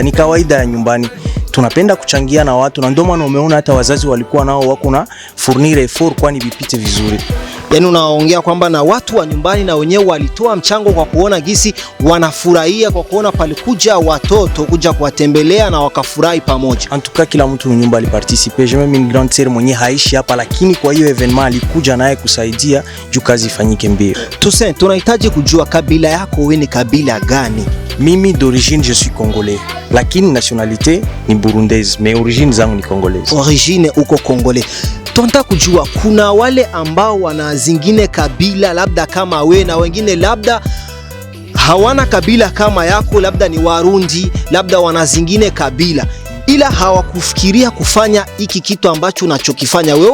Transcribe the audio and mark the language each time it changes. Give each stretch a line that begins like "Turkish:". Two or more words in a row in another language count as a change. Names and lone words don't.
Swahili: Ni kawaida ya nyumbani, tunapenda kuchangia na watu, na ndio maana umeona hata wazazi walikuwa nao wako na
French: fournir effort
Swahili: kwani vipite vizuri. Yani unaongea kwamba na watu wa nyumbani na wenyewe walitoa mchango kwa kuona gisi wanafurahia kwa kuona palikuja watoto kuja kuwatembelea na wakafurahi pamoja.
French: En tout cas
Swahili: kila mtu nyumba aliparticiper.
French: Je même une grande sœur
Swahili: mwenye haishi hapa lakini kwa hiyo evenement alikuja naye kusaidia juu kazi ifanyike mbio. Toussaint, tunahitaji kujua kabila yako wewe ni kabila gani? Mimi
French: d'origine je suis congolais
Swahili: lakini nationalité ni
French: burundaise mais origine
Swahili: zangu ni congolaise. Origine uko Congolais. Tunataka kujua kuna wale ambao wana zingine kabila labda kama we na wengine labda hawana kabila kama yako, labda ni Warundi, labda wana zingine kabila ila hawakufikiria kufanya hiki kitu ambacho unachokifanya wewe.